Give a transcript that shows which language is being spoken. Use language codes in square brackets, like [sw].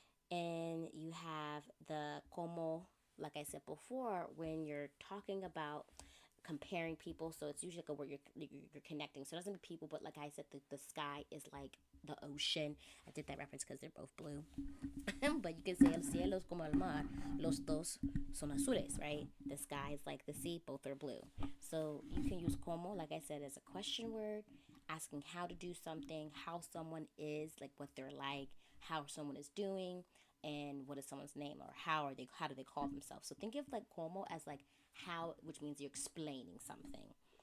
[en] And you have the como, like I said before, when you're talking about comparing people. So it's usually like a word you're connecting. So it doesn't be people, but like I said, the sky is like the ocean. I did that reference because they're both blue. But you can say [es] el cielo es como el mar. Los dos son azules, [en] right? The sky is like the sea. Both are blue. So you can use como, like I said, as a question word, asking how to do something, how someone is, like what they're like, how someone is doing, and what is someone's name, or how do they call themselves. So think of like como as like how, which means you're explaining something.